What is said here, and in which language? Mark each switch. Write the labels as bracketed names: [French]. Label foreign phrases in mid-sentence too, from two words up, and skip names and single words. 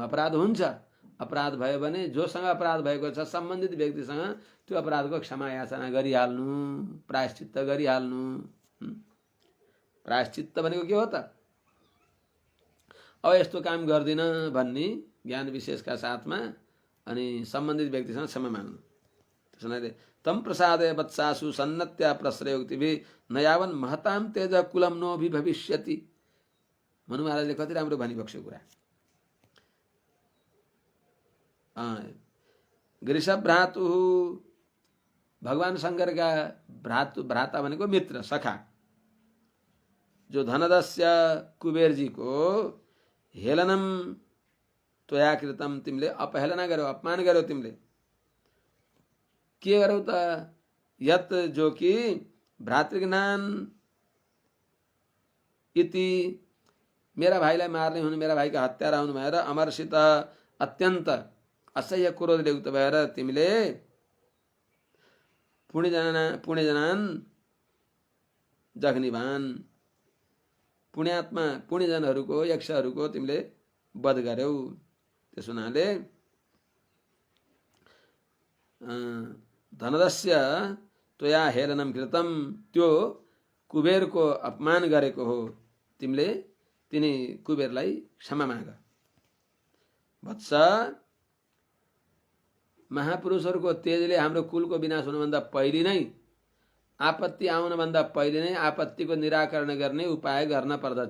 [Nepali] अपराध हुन्छ, अपराध भयो भने जोसँग अपराध भएको छ सम्बन्धित व्यक्तिसँग त्यो अपराधको क्षमा याचना गरिहाल्नु, प्रायश्चित्त गरिहाल्नु। प्रायश्चित्त भनेको के हो त? अब यस्तो काम गर्दिन भन्ने ज्ञान विशेषका साथमा अनि सम्बन्धित व्यक्तिसँग क्षमा माग्नु। [Sanskrit] त्यसैले तम प्रसादय वत्सासु सन्नत्या प्रश्रयोक्तिभि नयावन महताम तेज कुलम नोभि भविष्यति। [Nepali] मनु महाराजले कति राम्रो भनिबक्स्यो कुरा। वृषभ्रातु भगवान शङ्करका भ्राता भनेको मित्र, सखा। जो धनदस्य कुबेरजीको [Sanskrit] हेलनम त्वया कृतम, [Nepali] तिमीले अपहेलना गर्यौ, अपमान गर्यौ। तिमीले के गर्यौ त? यत जो कि भ्रातृज्ञान इति, मेरा भाइलाई मार्ने हुनु, मेरा भाइका हत्यारा हुनु भएर अमरसित अत्यन्त असह्य क्रोधले युक्त भएर तिमीले [Sanskrit] पुण्यजनान जघनिवान, [Nepali] पुण्यात्मा पुण्यजनहरूको यक्षहरूको तिमीले वध गर्यौ। त्यसो हुनाले [Sanskrit] धनदस्य त्वया हेलनम कृतम, [Nepali] त्यो कुबेरको अपमान गरेको हो तिमीले, तिनी कुबेरलाई क्षमा माग। वत्स, महापुरुषहरूको तेजले हाम्रो कुलको विनाश हुनुभन्दा पहिले नै, आपत्ति आउनुभन्दा पहिले नै आपत्तिको निराकरण गर्ने उपाय गर्न पर्दछ।